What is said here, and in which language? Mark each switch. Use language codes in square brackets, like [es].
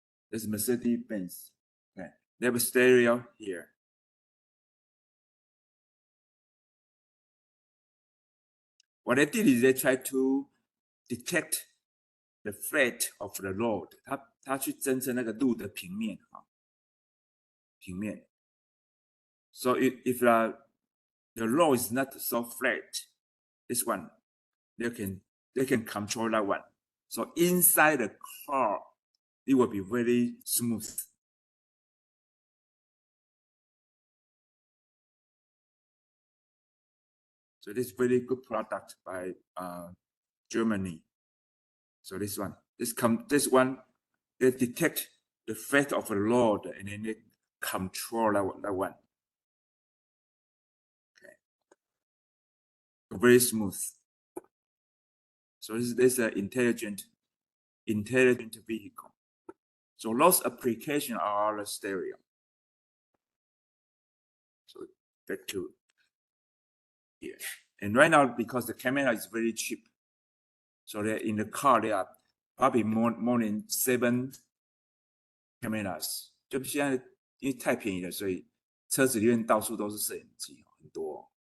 [en] There's Mercedes-Benz. Okay. They have a stereo here. What they did is they try to detect the flat of the road. [zh] 它去侦测那个路的平面啊，平面。 [en] So if the road is not so flat, this one, they can control that one. So inside the car, it will be very smooth. So this very good product by Germany. So this one, this one, they detect the fate of the road and then they control that one. Okay, so very smooth. So this is an intelligent vehicle. So those applications are the stereo. So back to here. And right now, because the camera is very cheap, so in the car there are probably more than 7 cameras. [zh] 就现在因为太便宜了，所以车子里面到处都是摄影机，很多。